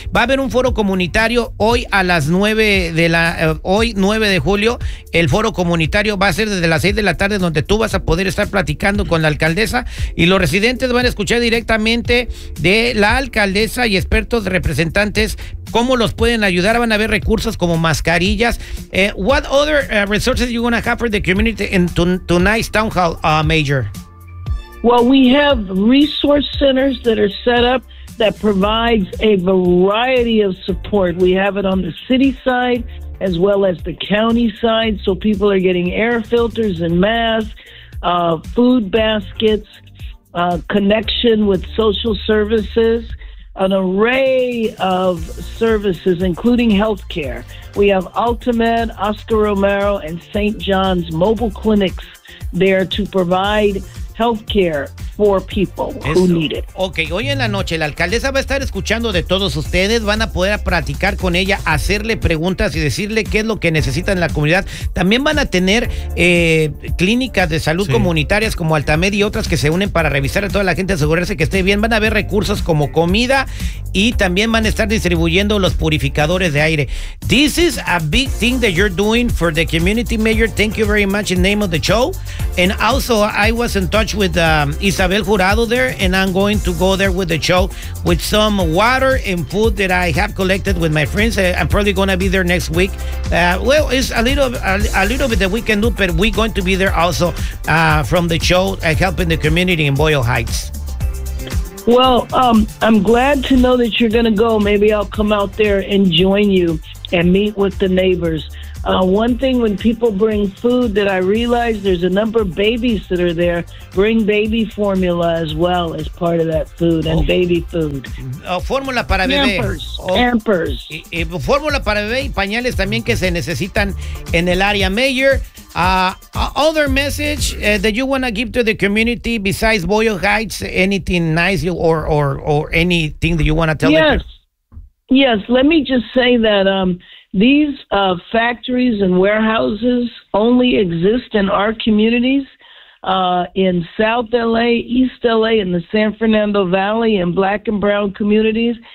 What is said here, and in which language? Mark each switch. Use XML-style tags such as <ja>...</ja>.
<es>Va a haber un foro comunitario hoy a las 9 de julio. El foro comunitario va a ser desde las 6 de la tarde, donde tú vas a poder estar platicando con la alcaldesa y los residentes van a escuchar directamente de la alcaldesa y expertos representantes. ¿Cómo los pueden ayudar? Van a haber recursos como mascarillas.</es> <en>What other resources are you going to have for the community in tonight's town hall, Major? Well, we have resource centers that are set up that provides a variety of support. We have it on the city side as well as the county side. So people are getting air filters and masks, food baskets, connection with social services. An array of services, including healthcare. We have Altamed, Oscar Romero, and St. John's mobile clinics there to provide healthcare for people who need it.</en> <es>Okay, hoy en la noche la alcaldesa va a estar escuchando de todos ustedes, van a poder platicar con ella, hacerle preguntas y decirle qué es lo que necesitan en la comunidad. También van a tener clínicas de salud comunitarias como Altamed y otras que se unen para revisar a toda la gente, asegurarse que esté bien. Van a haber recursos como comida y también van a estar distribuyendo los purificadores de aire.</es> <en>This is a big thing that you're doing for the community, Mayor. Thank you very much in name of the show. And also, I was in touch with Isabel Jurado there, and I'm going to go there with the show with some water and food that I have collected with my friends. I'm probably going to be there next week. Well, it's a little bit that we can do, but we're going to be there also from the show helping the community in Boyle Heights. Well, I'm glad to know that you're going to go. Maybe I'll come out there and join you and meet with the neighbors. One thing, when people bring food, that I realize there's a number of babies that are there, bring baby formula as well as part of that food and baby food.</en> <es>Fórmula para bebé. Pampers. Fórmula para bebé y pañales también que se necesitan en el área.</es> <en>Mayor, other message that you want to give to the community besides Boyle Heights, anything nice or anything that you want to tell them? Yes, let me just say that these factories and warehouses only exist in our communities, in South LA, East LA, in the San Fernando Valley, in black and brown communities.</en>